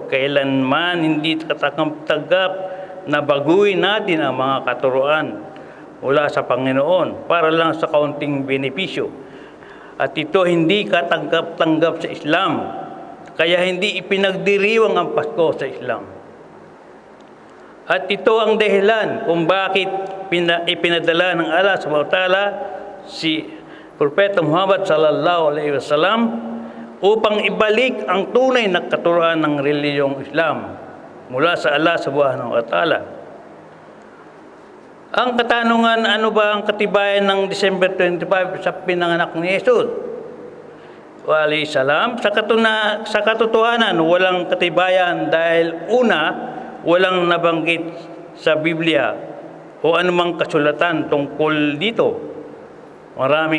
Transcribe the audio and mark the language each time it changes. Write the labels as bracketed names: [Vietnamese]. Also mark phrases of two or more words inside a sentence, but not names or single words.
[Filipino] Kailanman hindi katanggap na baguhin natin ang mga katuruan mula sa Panginoon para lang sa kaunting benepisyo. At ito hindi katanggap-tanggap sa Islam. Kaya hindi ipinagdiriwang ang Pasko sa Islam. At ito ang dahilan kung bakit ipinadala ng Allah [Arabic] سبحانه وتعالى [Filipino] si Propeta Muhammad [Arabic] صلى الله عليه وسلم [Filipino] upang ibalik ang tunay na katuruan ng relihiyong Islam mula sa Allah [Arabic] سبحانه وتعالى. [Filipino] Ang katanungan, ano ba ang katibayan ng December 25 sa pinanganak ni Jesus [Arabic] عليه السلام? [Filipino] Sa katotohanan, walang katibayan dahil una, walang nabanggit sa Biblia o anumang kasulatan tungkol dito.